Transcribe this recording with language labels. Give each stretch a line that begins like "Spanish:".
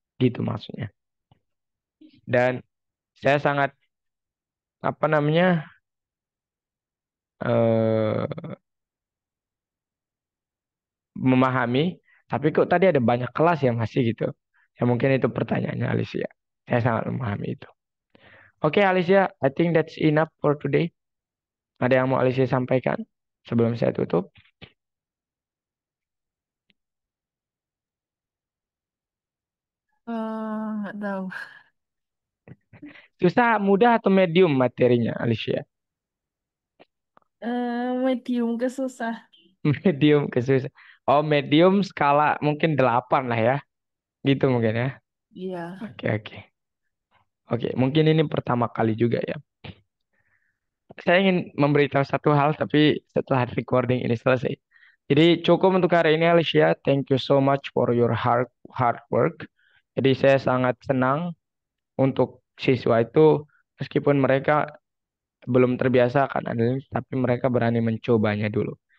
Indonesian: Gitu maksudnya. Dan saya sangat, apa namanya, eh memahami. Tapi kok tadi ada banyak kelas yang masih gitu. Ya mungkin itu pertanyaannya Alicia. Saya sangat memahami itu. Oke Alicia,
English: I think that's enough for today.
Indonesian: Ada yang mau Alicia sampaikan sebelum saya tutup? Nggak tahu. Susah, mudah atau medium materinya Alicia? Medium ke susah. Medium ke susah. Oh, medium skala mungkin 8 lah ya. Gitu mungkin ya. Iya. Oke, oke. Oke, mungkin ini pertama kali juga ya. Saya ingin memberitahu satu hal, tapi setelah recording ini selesai. Jadi cukup untuk hari ini Alicia.
English: Thank you so much for your hard work.
Indonesian: Jadi saya sangat senang untuk siswa itu meskipun mereka belum terbiasa akan analisis, tapi mereka berani mencobanya dulu.